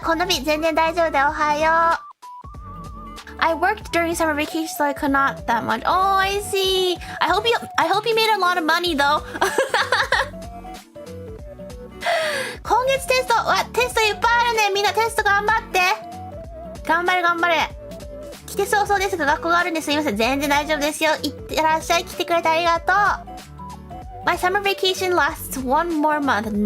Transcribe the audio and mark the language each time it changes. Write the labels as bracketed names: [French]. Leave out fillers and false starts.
[Japanese] この日全然大丈夫だよ。おはよう。 [English] I worked during summer vacation, so I could not that much. Oh, I see. I hope you made a lot of money though. [Japanese] 今月テストいっぱいあるね。みんなテスト頑張って。頑張れ。来て早々ですが学校があるんですいません。全然大丈夫ですよ。いってらっしゃい。来てくれてありがとう。 [English] My summer vacation lasts one more month.